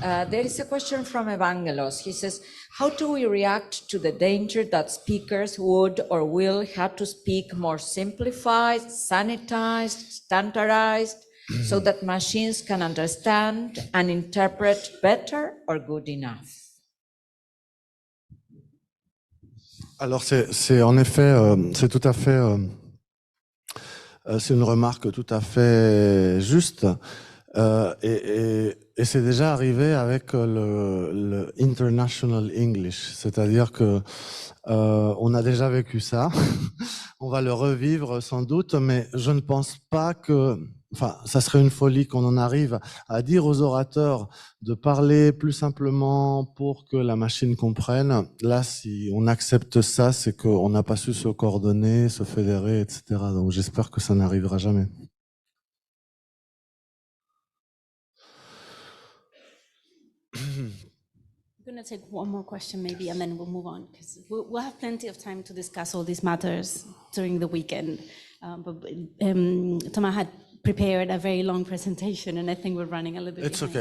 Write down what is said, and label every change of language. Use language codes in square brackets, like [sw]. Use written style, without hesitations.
[en] There is a question from Evangelos. He says, how do we react to the danger that speakers would or will have to speak more simplified, sanitized, standardized, so that machines can understand and interpret better or good enough? [fr] Alors c'est en effet, c'est tout à fait, c'est une remarque tout à fait juste, et c'est déjà arrivé avec le International English, c'est-à-dire que on a déjà vécu ça, on va le revivre sans doute, mais je ne pense pas que, enfin, ça serait une folie qu'on en arrive à dire aux orateurs de parler plus simplement pour que la machine comprenne. Là, si on accepte ça, c'est qu'on n'a pas su se coordonner, se fédérer, etc. Donc j'espère que ça n'arrivera jamais. [en] I'm going to take one more question maybe, and then we'll move on, because we'll have plenty of time to discuss all these matters during the weekend. Thomas had prepared a very long presentation, and I think we're running a little bit behind.